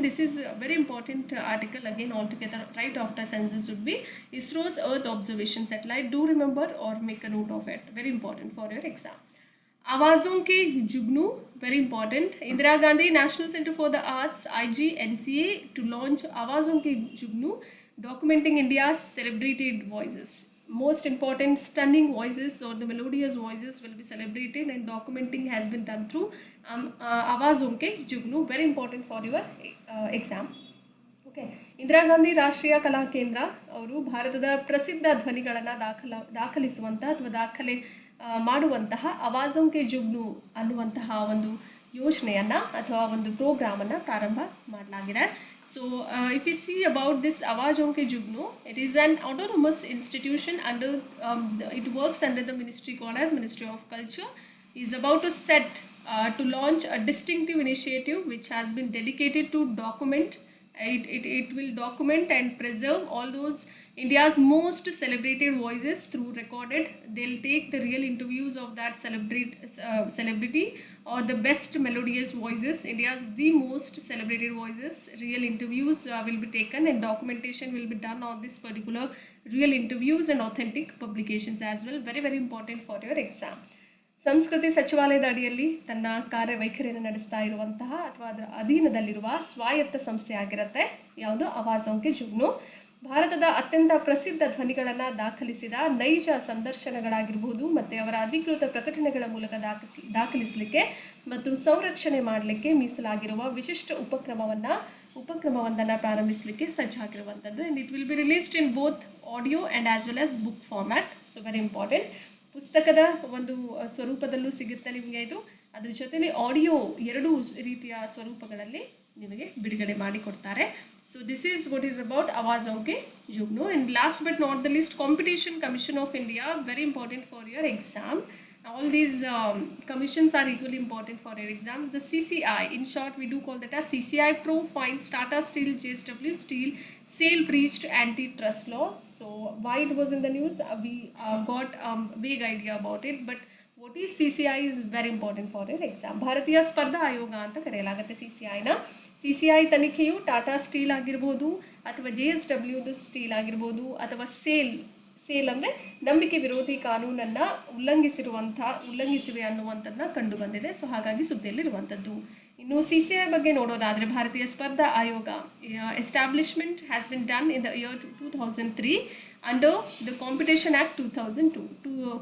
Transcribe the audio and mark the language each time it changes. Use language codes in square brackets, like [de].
[en] This is very important article again all together right after census would be ISRO's earth observation satellite. Do remember or make a note of it, very important for your exam. आवाज़ों के जुगनू, very important. Indira Gandhi National Center for the Arts IGNCA to launch आवाज़ों के जुगनू, documenting India's celebrated voices. Most important stunning voices or the melodious voices will be celebrated and documenting has been done through आवाज़ों के जुगनू, very important for your exam. [kn] Okay, Indira Gandhi ರಾಷ್ಟ್ರೀಯ ಕಲಾ ಕೇಂದ್ರ ಅವರು ಭಾರತದ ಪ್ರಸಿದ್ಧ ಧ್ವನಿಗಳನ್ನು ದಾಖಲಿಸುವಂಥ ಅಥವಾ ದಾಖಲೆ ಮಾಡುವಂತಹ ಆವಾज़ों के जुगनू ಅನ್ನುವಂತಹ ಒಂದು ಯೋಜನೆಯನ್ನು ಅಥವಾ ಒಂದು ಪ್ರೋಗ್ರಾಮನ್ನು ಪ್ರಾರಂಭ ಮಾಡಲಾಗಿದೆ. [en] So if you see about this ಆವಾज़ों के जुगनू, it is an autonomous institution under it works under the ministry called as ministry of culture. is about to set to launch a distinctive initiative which has been dedicated to document. It will document and preserve all those India's most celebrated voices through recorded. They'll take the real interviews of that celebrity or the best melodious voices, India's the most celebrated voices. Real interviews will be taken and documentation will be done on this particular real interviews and authentic publications as well. Very, very important for your exam. [kn] ಸಂಸ್ಕೃತಿ ಸಚಿವಾಲಯದ ಅಡಿಯಲ್ಲಿ ತನ್ನ ಕಾರ್ಯವೈಖರಿಯನ್ನು ನಡೆಸ್ತಾ ಇರುವಂತಹ ಅಥವಾ ಅದರ ಅಧೀನದಲ್ಲಿರುವ ಸ್ವಾಯತ್ತ ಸಂಸ್ಥೆ ಆಗಿರುತ್ತೆ ಯಾವುದು ಆವಾज़ों के जुगनू. ಭಾರತದ ಅತ್ಯಂತ ಪ್ರಸಿದ್ಧ ಧ್ವನಿಗಳನ್ನು ದಾಖಲಿಸಿದ ನೈಜ ಸಂದರ್ಶನಗಳಾಗಿರ್ಬೋದು ಮತ್ತು ಅವರ ಅಧಿಕೃತ ಪ್ರಕಟಣೆಗಳ ಮೂಲಕ ದಾಖಲಿಸಲಿಕ್ಕೆ ಮತ್ತು ಸಂರಕ್ಷಣೆ ಮಾಡಲಿಕ್ಕೆ ಮೀಸಲಾಗಿರುವ ವಿಶಿಷ್ಟ ಉಪಕ್ರಮವೊಂದನ್ನು ಪ್ರಾರಂಭಿಸಲಿಕ್ಕೆ ಸಜ್ಜಾಗಿರುವಂಥದ್ದು. [en] And it will be released in both audio and as well as book format. So very important. [kn] ಪುಸ್ತಕದ ಒಂದು ಸ್ವರೂಪದಲ್ಲೂ ಸಿಗುತ್ತೆ ನಿಮಗೆ ಇದು, ಅದ್ರ ಜೊತೆಲಿ ಆಡಿಯೋ ಎರಡೂ ರೀತಿಯ ಸ್ವರೂಪಗಳಲ್ಲಿ ನಿಮಗೆ ಬಿಡುಗಡೆ ಮಾಡಿಕೊಡ್ತಾರೆ. [en] So this is what is about ಆವಾज़ों के जुगनू. And last but not the least, competition commission of India, very important for your exam. All these commissions are equally important for your exams. The CCI, in short we do call that as CCI, Pro finds Tata Steel JSW Steel sale breached antitrust law. So why it was in the news, we got vague idea about it, but what is CCI is very important for your exam. [kn] ಭಾರತೀಯ ಸ್ಪರ್ಧಾ ಆಯೋಗ ಅಂತ ಕರೆಯಲಾಗುತ್ತೆ CCIನ. CCI ತನಿಖೆಯು Tata steel ಆಗಿರ್ಬೋದು ಅಥವಾ JSWದು steel ಆಗಿರ್ಬೋದು ಅಥವಾ sale ಅಂದರೆ ನಂಬಿಕೆ ವಿರೋಧಿ ಕಾನೂನನ್ನು ಉಲ್ಲಂಘಿಸಿವೆ ಅನ್ನುವಂಥದ್ದನ್ನ ಕಂಡು ಬಂದಿದೆ. ಸೊ ಹಾಗಾಗಿ ಸುದ್ದಿಯಲ್ಲಿರುವಂಥದ್ದು. ಇನ್ನು CCI ಬಗ್ಗೆ ನೋಡೋದಾದರೆ, ಭಾರತೀಯ ಸ್ಪರ್ಧಾ ಆಯೋಗ [en] Establishment has been done in the year 2003 under the Competition Act 2002.